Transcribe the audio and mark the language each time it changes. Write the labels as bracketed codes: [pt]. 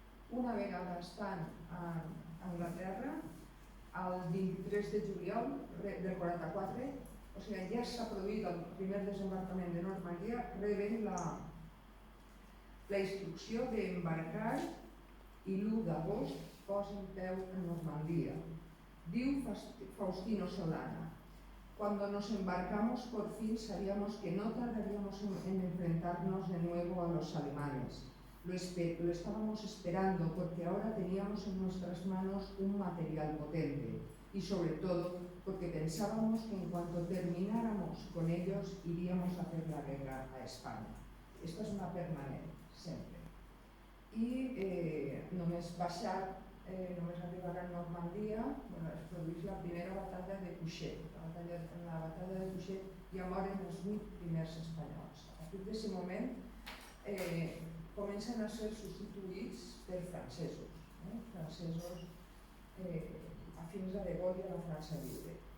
[ca] Una vegada estan a Anglaterra, el 23 de juliol del 44, o sigui, ja s'ha produït el primer desembarcament de Normandia, reben la instrucció d'embarcar i l'1 d'agost posen peu en Normandia. [es] Diu Faustino Solana: cuando nos embarcamos por fin sabíamos que no tardaríamos en enfrentarnos de nuevo a los alemanes. Lo estábamos esperando porque ahora teníamos en nuestras manos un material potente y sobre todo porque pensábamos que en cuanto termináramos con ellos iríamos a hacer la guerra a España. [ca] Esta és una permanent, sempre. I només baixar només arribar a Normandia, es produeix la primera batalla de Cuixet. En la batalla de Cuixet ja moren els 8 primers espanyols. A partir d'aquest moment comencen a ser substituïts per francesos, francesos afins a Degol i a la França Lliure.